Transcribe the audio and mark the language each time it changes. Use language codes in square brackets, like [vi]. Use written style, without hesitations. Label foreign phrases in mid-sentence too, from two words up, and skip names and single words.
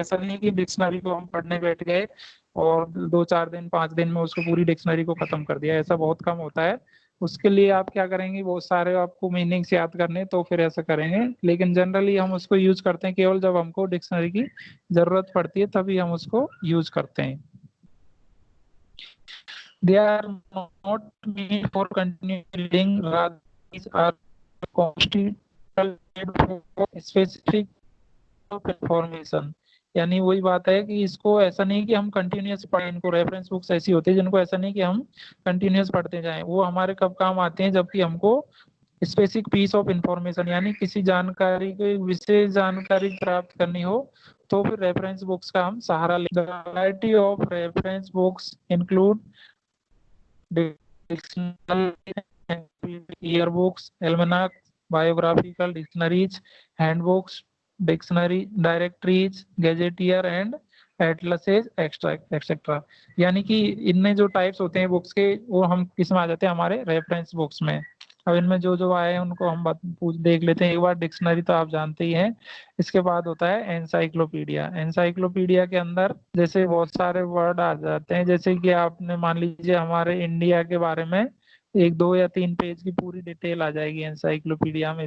[hi] ऐसा नहीं कि डिक्शनरी को हम पढ़ने बैठ गए और 2-4 दिन 5 दिन में उसको पूरी डिक्शनरी को खत्म कर दिया, ऐसा बहुत कम होता है। उसके लिए आप क्या करेंगे, वो सारे आपको मीनिंग्स याद करने, तो फिर ऐसा करेंगे। लेकिन जनरली हम उसको यूज करते हैं केवल जब हमको डिक्शनरी की जरूरत पड़ती है, तभी हम उसको यूज करते हैं। [en] They are not meant for continuous reading, rather these are constituted for specific information। [hi] यानी वही बात है कि इसको ऐसा नहीं कि हम कंटिन्यूस पढ़ें, इनको [en] reference books [hi] ऐसी होती है जिनको ऐसा नहीं कि हम कंटिन्यूस पढ़ते जाएं। वो हमारे कब काम आते हैं, जबकि हमको [en] specific piece of information [hi] यानी किसी जानकारी को विशेष जानकारी प्राप्त करनी हो, तो फिर [en] reference books [hi] का हम सहारा लेते हैं। [en] variety of reference books include yearbooks, almanacs, biographical dictionaries, handbooks, dictionary directories, gazetteer and atlases etcetera. [hi] यानी कि इनमें जो टाइप्स होते हैं बुक्स के, वो हम किस में आ जाते हैं, हमारे [en] reference books [hi] में। अब इनमें जो जो आए हैं उनको हम देख लेते हैं। एक बार डिक्शनरी तो आप जानते ही हैं, इसके बाद होता है एनसाइक्लोपीडिया। एनसाइक्लोपीडिया के अंदर जैसे बहुत सारे वर्ड आ जाते हैं, जैसे कि आपने मान लीजिए हमारे इंडिया के बारे में 1, 2 या 3 पेज की पूरी डिटेल आ जाएगी एनसाइक्लोपीडिया में।